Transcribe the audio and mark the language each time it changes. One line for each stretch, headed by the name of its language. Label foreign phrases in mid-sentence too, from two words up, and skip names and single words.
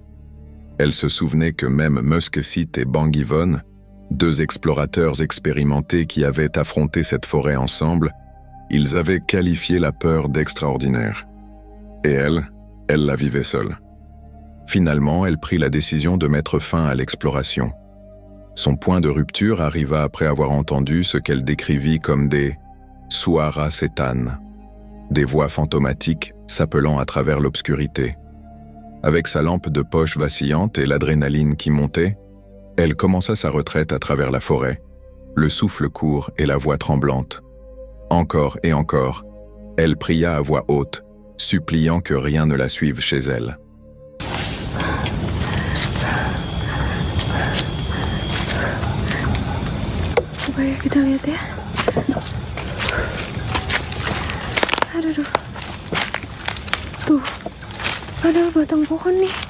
French: Elle se souvenait que même Muskesit et Bangivon, deux explorateurs expérimentés qui avaient affronté cette forêt ensemble, ils avaient qualifié la peur d'extraordinaire. Et elle la vivait seule. Finalement, elle prit la décision de mettre fin à l'exploration. Son point de rupture arriva après avoir entendu ce qu'elle décrivit comme des «
Indonesian: suara setan »,
French: des voix fantomatiques s'appelant à travers l'obscurité. Avec sa lampe de poche vacillante et l'adrénaline qui montait, elle commença sa retraite à travers la forêt, le souffle court et la voix tremblante. Encore et encore, elle pria à voix haute, suppliant que rien ne la suive chez elle.
Indonesian: Coba ya kita lihat ya. Aduh. Tuh, ada batang pohon nih.